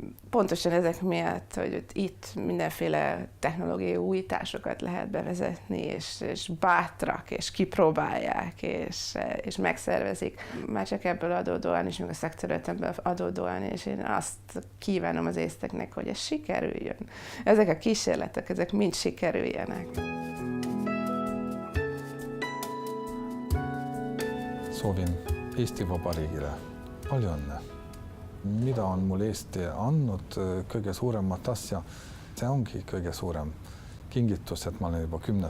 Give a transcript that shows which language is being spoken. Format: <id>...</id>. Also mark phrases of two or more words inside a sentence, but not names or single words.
<hu>Pontosan ezek miatt, hogy itt mindenféle technológiai újításokat lehet bevezetni, és bátrak, és kipróbálják, és megszervezik. Már csak ebből adódóan is, meg a szakterületemből adódóan, és én azt kívánom az észteknek, hogy ez sikerüljön. Ezek a kísérletek, ezek mind sikerüljenek.</hu> <et>Soovin Eesti Vabariigile palju õnne. Mida on mul Eesti andnud kõige suuremat asja? See ongi kõige suurem kingitus, et ma olen juba 10.</et>